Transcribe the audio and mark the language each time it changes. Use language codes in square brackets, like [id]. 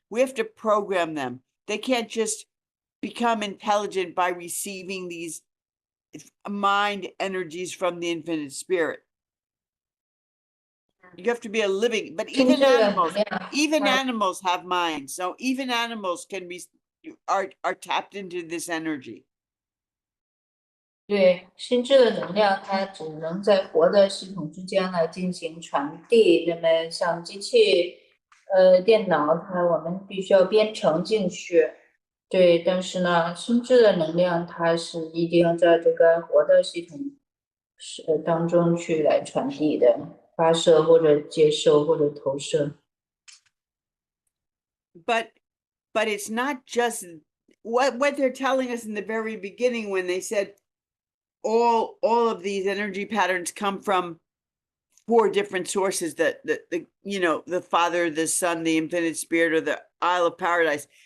[en] We have to program them. They can't just become intelligent by receiving these mind energies from the infinite spirit. You have to be a living, but even animals have minds. So even animals are tapped into this energy. [zh] 对，心智的能量，它只能在活的系统之间来进行传递。那么像机器、电脑，我们必须要编程进去。对，但是呢，心智的能量，它是一定要在这个活的系统当中去来传递的，发射或者接受或者投射。 [en] But it's not just what they're telling us in the very beginning when they said all of these energy patterns come from 4 different sources, the Father, the Son, the Infinite Spirit, or the Isle of Paradise.